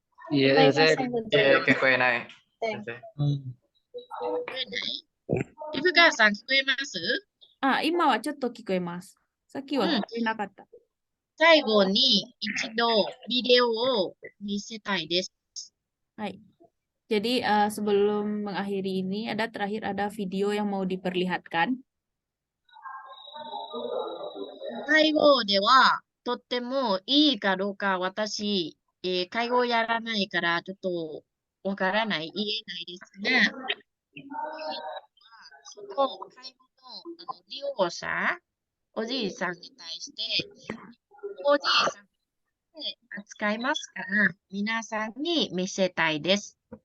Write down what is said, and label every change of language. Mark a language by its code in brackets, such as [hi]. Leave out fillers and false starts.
[ja] いえ、先生、聞こえない。先生。聞こえない？リフカーさん、聞こえます？あ、今はちょっと聞こえます。さっきは聞こえなかった。最後に一度ビデオを見せたいです。 Hai. [id] Jadi sebelum mengakhiri ini terakhir ada video yang mau diperlihatkan. [ja] 介護ではとってもいいかどうか私、介護をやらないからちょっとわからない、言えないですが、その介護の利用者、おじいさんに対して、おじいさんで扱いますから、皆さんに見せたいです。